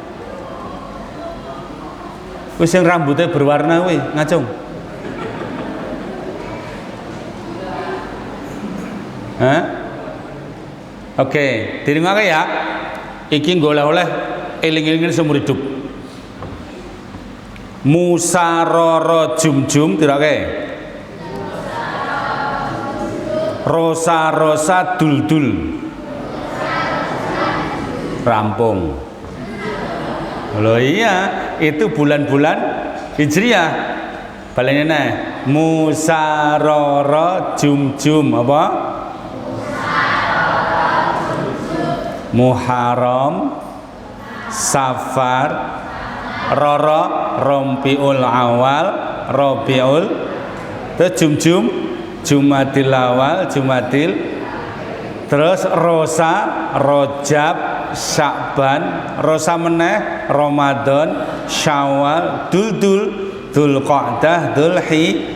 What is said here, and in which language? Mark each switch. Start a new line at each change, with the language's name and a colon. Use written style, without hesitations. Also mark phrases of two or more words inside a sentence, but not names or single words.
Javanese: Wis sing
Indonesian: rambutnya berwarna
Javanese: kuwi ngacung. Oke, dirungake ya. Iki golek-oleh eling-elingen
Indonesian: seumur hidup.
Javanese: Musarara jum-jum dirake. Rosa-rosa dul-dul. Rampung.
Indonesian: Loh iya, itu bulan-bulan Hijriah.
Javanese: Balene neh, musarara jum-jum apa? Muharram, Safar, Roro, Rompiul Awal, Robiul, terus jum-jum, Jumadil Awal, Jumadil, terus Rosa, Rojab, Sya'ban, Rosa meneh, Ramadan, Syawal, Dul-dul, Dzulqa'dah, Dzulhijjah.